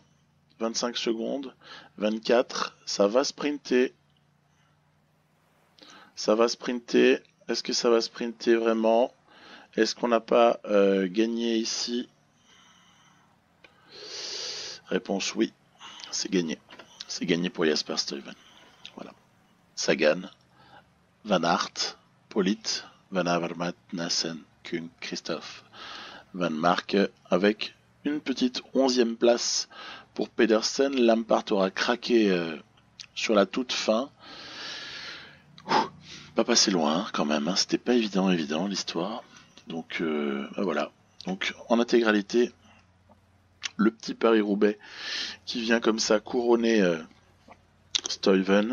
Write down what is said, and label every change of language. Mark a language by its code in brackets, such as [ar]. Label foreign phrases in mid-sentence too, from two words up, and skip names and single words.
[fr] 25 secondes. 24. Ça va sprinter. Ça va sprinter. Est-ce que ça va sprinter vraiment? Est-ce qu'on n'a pas gagné ici? Réponse oui. C'est gagné. C'est gagné pour Jasper Stuyven. Voilà. Sagan, Van Aert, Polit, Van Avermaet, Nassen, Kuhn, Christophe, Van Mark avec une petite 11e place pour Pedersen. Lampard aura craqué sur la toute fin. Pas passé loin quand même, hein. C'était pas évident l'histoire. Donc voilà. Donc en intégralité, le petit Paris-Roubaix qui vient comme ça couronner Stuyven.